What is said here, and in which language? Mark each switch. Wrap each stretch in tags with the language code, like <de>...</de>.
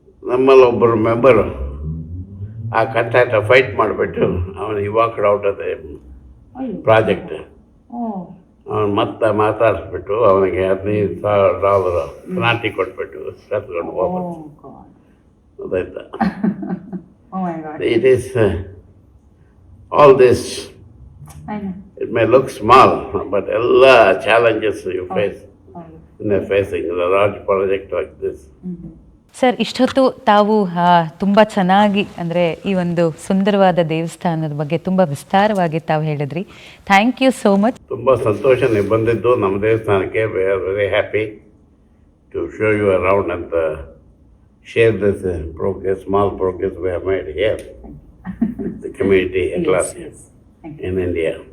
<kn>ನಮ್ಮಲ್ಲಿ ಒಬ್ಬರು ಮೆಂಬರು ಆ ಕಾಂಟ್ರಾಕ್ಟ್ ಫೈಟ್ ಮಾಡಿಬಿಟ್ಟು ಅವನು</kn> <en>Walked out of the project.</en> <kn>ಅವನು ಮತ್ತೆ ಮಾತಾಡಿಸ್ಬಿಟ್ಟು ಅವನಿಗೆ $15,000 ಪೆನಾಲ್ಟಿ ಕೊಟ್ಬಿಟ್ಟು ಕರ್ಕೊಂಡು ಹೋಗ್ಬಿಟ್ಟು ಅದಾಯ್ತಾ.</kn> <en>It is all this, it may look small, but</en> <kn>ಎಲ್ಲ</kn> <en>challenges you face in facing a large project like this.</en> <kn>Sir, ಇಷ್ಟೊತ್ತು ತಾವು ತುಂಬ ಚೆನ್ನಾಗಿ ಅಂದರೆ ಈ ಒಂದು ಸುಂದರವಾದ ದೇವಸ್ಥಾನದ ಬಗ್ಗೆ ತುಂಬ ವಿಸ್ತಾರವಾಗಿ ತಾವು ಹೇಳಿದ್ರಿ.</kn> <en>Thank you so much.</en> <kn>ತುಂಬ ಸಂತೋಷ ನೀವು ಬಂದಿದ್ದು ನಮ್ಮ ದೇವಸ್ಥಾನಕ್ಕೆ.</kn> <en>we are very happy to show you around</en> <kn>ಅಂತ</kn> <en>share this progress, small progress we have made here, the community at last in India.</en>